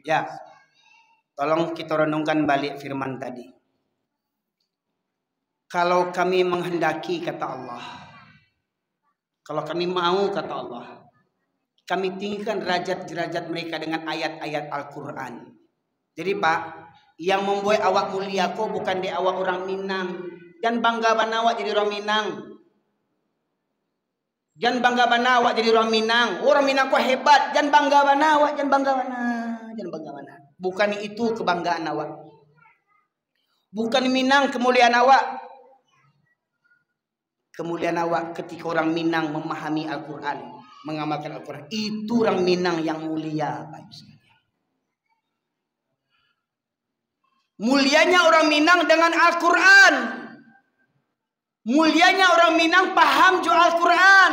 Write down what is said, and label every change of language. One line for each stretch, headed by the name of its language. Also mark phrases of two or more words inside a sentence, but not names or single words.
Indonesian: Ya, tolong kita renungkan balik firman tadi. Kalau kami menghendaki, kata Allah, kalau kami mau, kata Allah, kami tinggikan derajat-derajat mereka dengan ayat-ayat Al-Quran. Jadi Pak, yang membuat awak mulia kok bukan di awak orang Minang. Jangan bangga banawa jadi orang Minang. Jangan bangga banawa jadi orang Minang. Orang Minang kok hebat. Jangan bangga banawa, jangan bangga bana. Bukan itu kebanggaan awak. Bukan Minang kemuliaan awak. Kemuliaan awak ketika orang Minang memahami Al-Quran, mengamalkan Al-Quran. Itu orang Minang yang mulia, Pak. Mulianya orang Minang dengan Al-Quran. Mulianya orang Minang paham juga Al-Quran.